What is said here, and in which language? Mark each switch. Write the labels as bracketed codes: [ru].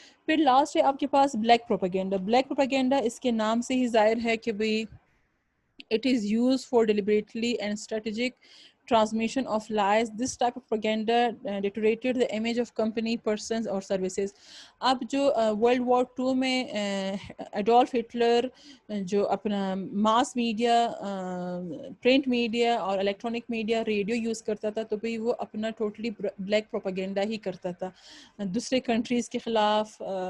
[ur] پھر لاسٹ ہے آپ کے پاس بلیک پروپیگنڈا. بلیک پروپیگنڈا اس کے نام سے ہی ظاہر ہے کہ بھائی [en] it is used for deliberately and strategic transmission of lies. This type of propaganda deteriorated the image of company, persons or services. [ur] اب جو ورلڈ وار 2 میں ایڈولف ہٹلر جو اپنا ماس میڈیا, پرنٹ میڈیا اور الیکٹرانک میڈیا, ریڈیو یوز کرتا تھا, تو بھئی وہ اپنا ٹوٹلی بلیک پروپیگنڈا ہی کرتا تھا دوسرے کنٹریز کے خلاف.